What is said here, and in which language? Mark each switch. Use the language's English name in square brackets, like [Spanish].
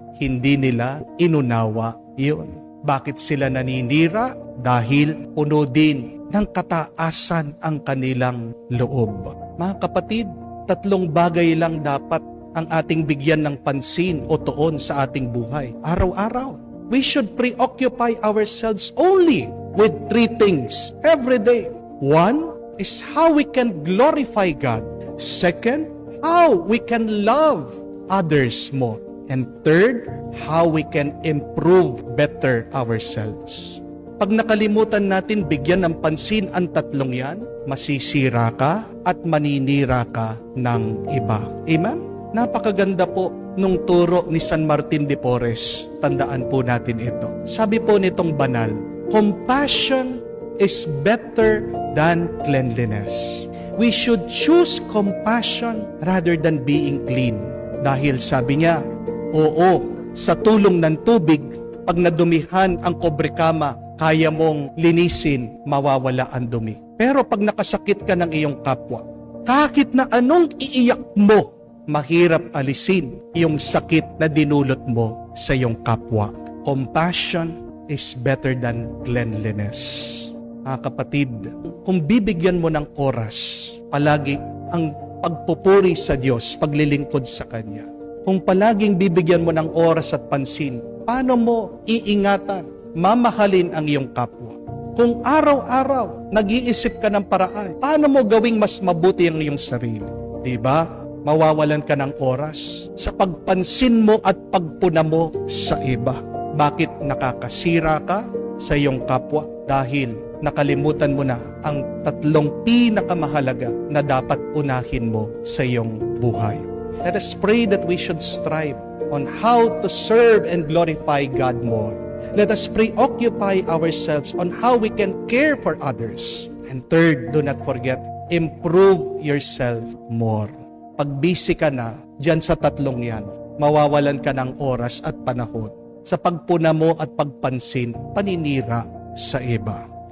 [Filipino] Hindi nila inunawa yon. Bakit sila naninira? Dahil puno din ng kataasan ang kanilang loob. Mga kapatid, 3 bagay lang dapat ang ating bigyan ng pansin o tuon sa ating buhay. Araw-araw. [English] We should preoccupy ourselves only with 3 things every day. 1 is how we can glorify God. 2, how we can love others more. And 3, how we can improve better ourselves. [Filipino] Pag nakalimutan natin bigyan ng pansin ang 3 yan, masisira ka at maninira ka ng iba. Amen? Napakaganda po nung turo ni San Martin de Porres. Tandaan po natin ito. Sabi po nitong banal, [English] compassion is better than cleanliness. We should choose compassion rather than being clean. [Filipino] Dahil sabi niya, oo, sa tulong ng tubig, pag nadumihan ang kobrekama, kaya mong linisin, mawawala ang dumi. Pero pag nakasakit ka ng iyong kapwa, kahit na anong iiyak mo, mahirap alisin yung sakit na dinulot mo sa iyong kapwa. [English] Compassion is better than cleanliness. [Filipino] Mga kapatid, kung bibigyan mo ng oras, palagi ang pagpupuri sa Diyos, paglilingkod sa Kanya. Kung palaging bibigyan mo ng oras at pansin, paano mo iingatan, mamahalin ang iyong kapwa? Kung araw-araw nag-iisip ka ng paraan, paano mo gawing mas mabuti ang iyong sarili? Diba? mawawalan ka ng oras sa pagpansin mo at pagpuna mo sa iba. Bakit nakakasira ka sa iyong kapwa? Dahil nakalimutan mo na ang tatlong pinakamahalaga na dapat unahin mo sa iyong buhay. [English] Let us pray that we should strive on how to serve and glorify God more. Let us preoccupy ourselves on how we can care for others. And third, do not forget, improve yourself more. [Filipino] Pag busy ka na dyan sa tatlong yan, mawawalan ka ng oras at panahon sa pagpuna mo at pagpansin, paninira sa iba.